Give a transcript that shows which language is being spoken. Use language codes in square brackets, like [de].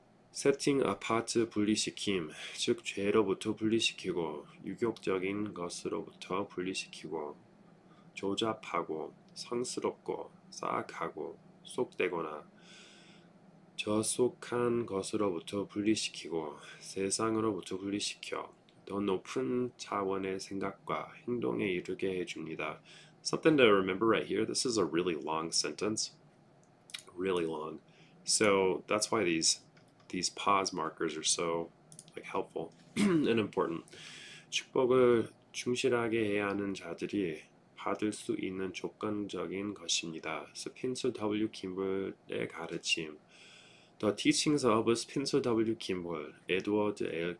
[ko] 세팅 아파트 분리시킴, 즉 죄로부터 분리시키고 유격적인 것으로부터 분리시키고 조잡하고 성스럽고 사악하고 속되거나 저속한 것으로부터 분리시키고 세상으로부터 분리시켜 더 높은 차원의 생각과 행동에 이르게 해줍니다. [en] Something to remember right here. This is a really long sentence. Really long. So that's why these pause markers are so helpful and important. [ko] 축복을 충실하게 해야 하는 자들이 받을 수 있는 조건적인 것입니다. 스펜서 W. 김볼의 가르침. [en] The Teachings of Spencer W. Kimball, 에드워드 L.